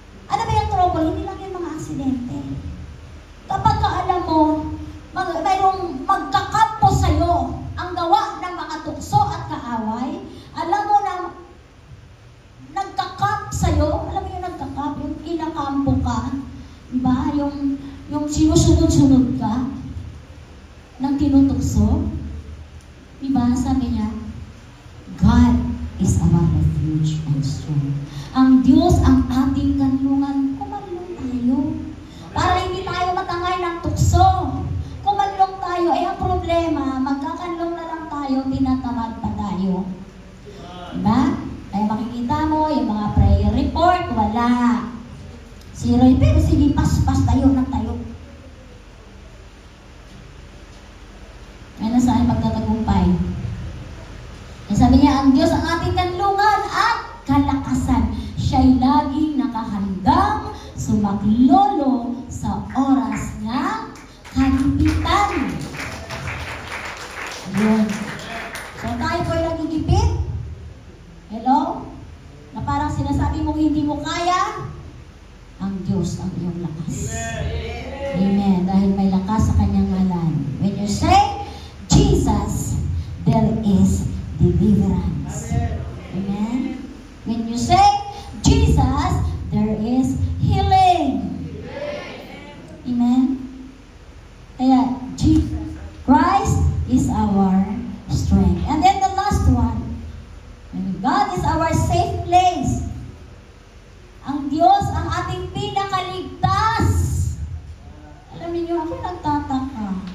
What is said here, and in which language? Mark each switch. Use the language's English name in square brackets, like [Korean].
[Filipino] Ano ba yung trouble? Hindi lang yung mga aksidente. Kapag alam mo, mayroong magkakampo sa'yo ang gawa ng mga tukso at kaaway, alam mo na nagkakamp sa'yo, alam mo yung nagkakamp, yung kinakampo ka, diba? Yung sinusunod-sunod ka ng tinutukso, diba? Sabi niya, [English] God is our refuge and strength. [Filipino] Ang Diyos ang ating kanlungan. Kumalong tayo. Para hindi tayo matangay ng tukso. Kumalong tayo. Ang problema, magkakanlong na lang tayo, tinatamad pa tayo. Diba? Kaya makikita mo, yung mga prayer report, wala. Zero. Pero sige, pas tayo na tayo. Ano saan pagtatagumpay? Sabi niya, ang Diyos ang ating kanlungan at kalakasan. Siya'y laging nakahandang sumaklolo sa oras ng kagipitan. Yun. So tayo po ay nagigipit? Hello? Na parang sinasabi mong hindi mo kaya? Ang Diyos ang iyong lakas. Amen. Dahil may lakas sa kanyang ngalan. [English] When you say, Jesus, there is deliverance. Amen. When you say Jesus, there is healing. Amen. Kaya Jesus Christ is our strength. And then the last one, God is our safe place. [Filipino] Ang Diyos ang ating pinakaligtas. Alam niyo, ako nagtataka.